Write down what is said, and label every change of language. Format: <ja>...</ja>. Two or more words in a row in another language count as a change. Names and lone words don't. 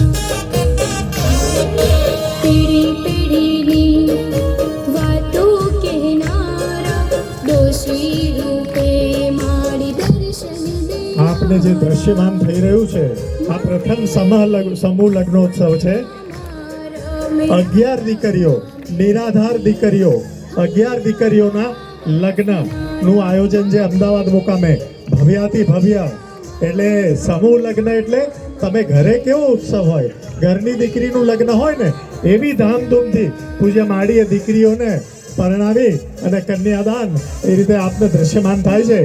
<gu>પેઢી પેઢી વાતો કહેનારા દોષી રૂપે માડી દર્શન દેનારા. આપને જે દ્રશ્યમાન થઈ રહ્યું છે આ પ્રથમ સમૂહ લગ્નોત્સવ છે. 11 દીકરીઓ, નિરાધાર દીકરીઓ, 11 દીકરીઓના લગ્નનું આયોજન છે અમદાવાદ મુકામે. ભવ્યાથી ભવ્ય એટલે સમૂહ લગ્ન એટલે તમે ઘરે કેવો ઉત્સવ હોય, ઘરની દીકરીનું લગ્ન હોય ને એવી ધામધૂમથી પૂજ્ય માડીએ દીકરીઓને પરણાવી અને કન્યાદાન એ રીતે આપને દ્રશ્યમાન થાય છે.</gu>